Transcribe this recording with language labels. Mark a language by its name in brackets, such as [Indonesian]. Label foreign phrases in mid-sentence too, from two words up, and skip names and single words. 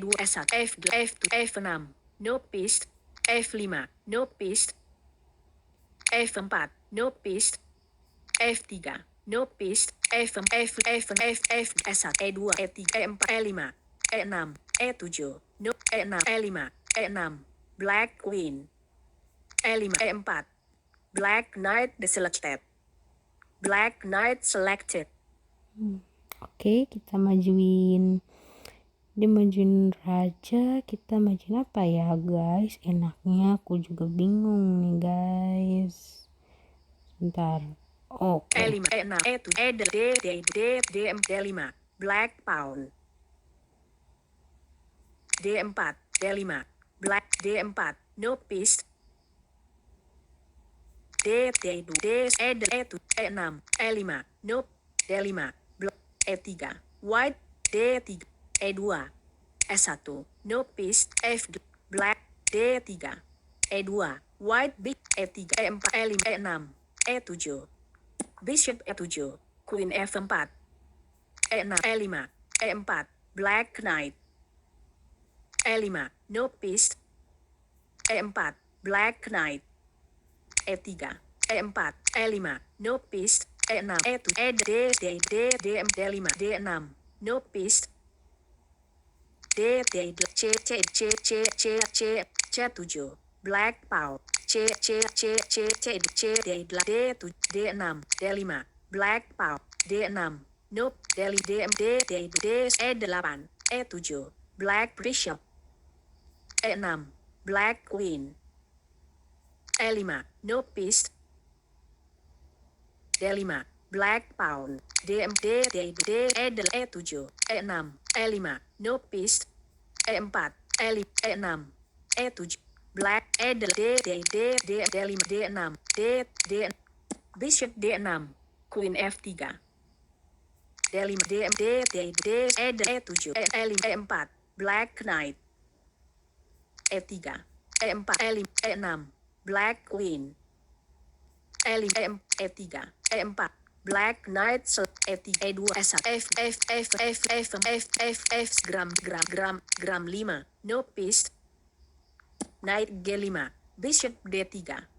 [English] S1, F2, F6, no piece, F5, no piece, F4, no piece, F3, no piece, F1, S1, E2, E3, E4, E5, E6, E7, no, E6, E5, E6, Black Queen, E5, E4, Black Knight selected, Black Knight selected. [Indonesian] Oke, kita majuin, dia majuin raja, kita majuin apa ya guys, enaknya aku juga bingung nih guys, sebentar. Oke, [English] E5, E6, E7, D5, Black Pawn, D4, D5, Black, D4, no piece, D2, E7, E6, E5, no, D5, Black, E3, White, D3, E2, S1, no piece, F, Black, D3, E2, White, big, E3, E4, E5, E6, E7, Bishop E7, Queen F4, E6, E5, E4, Black Knight, E5, no piece, E4, Black Knight, E3, E4, E5, no piece, E6, E7, D5, D6, no piece, C7, Black Pawn, D7, D6, D5, Black Pawn, D6, no, E8, E7, Black Bishop, E6, Black Queen, E5, no piece, D5, Black Pawn, E7, E6, E5, no piece, E4, E5, E6, E7, Black, D5, D6, Bishop D6, Queen F3, D5, E7, E5, Black Knight, E3, E4, E5, E6, Black Queen, E5, E3, E4, Black Knight F3 E2 S1 F gram 5 no piece Knight G5 Bishop D3